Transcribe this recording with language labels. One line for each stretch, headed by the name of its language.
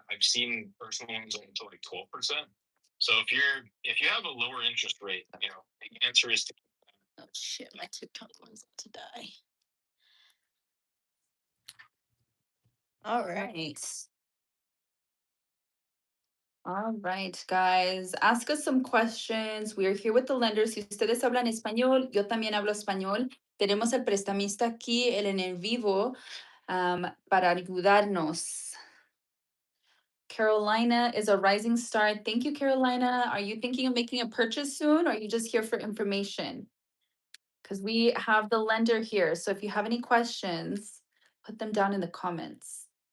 English: I've seen personal loans up to like 12%. So if you have a lower interest rate, you know, the answer is to. Oh shit, my TikTok one's about to die. All right. All right, guys. Ask us some questions. We are here with the lenders.
Spanish: Si ustedes hablan español, yo también hablo español. Tenemos el prestamista aquí, el en vivo, para ayudarnos.
English: Carolina is a rising star. Thank you, Carolina. Are you thinking of making a purchase soon, or are you just here for information? Because we have the lender here. So if you have any questions, put them down in the comments.